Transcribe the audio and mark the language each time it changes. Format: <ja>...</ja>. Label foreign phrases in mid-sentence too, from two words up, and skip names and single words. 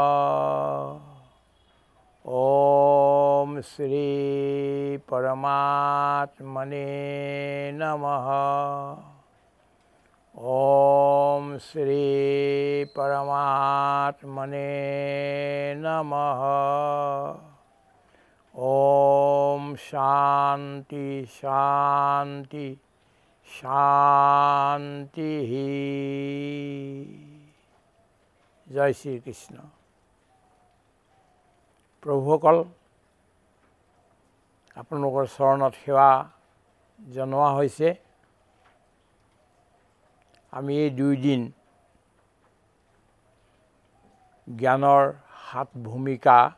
<sa>ओम श्री परमात्मने नमः ओम श्री परमात्मने नमः ओम शांति शांति शांति जय श्री कृष्ण</sa> <as>প্ৰভুসকল আপোনালোকৰ চৰণত সেৱা জনোৱা হৈছে আমি এই 2 দিন জ্ঞানৰ 7 ভূমিকা</as>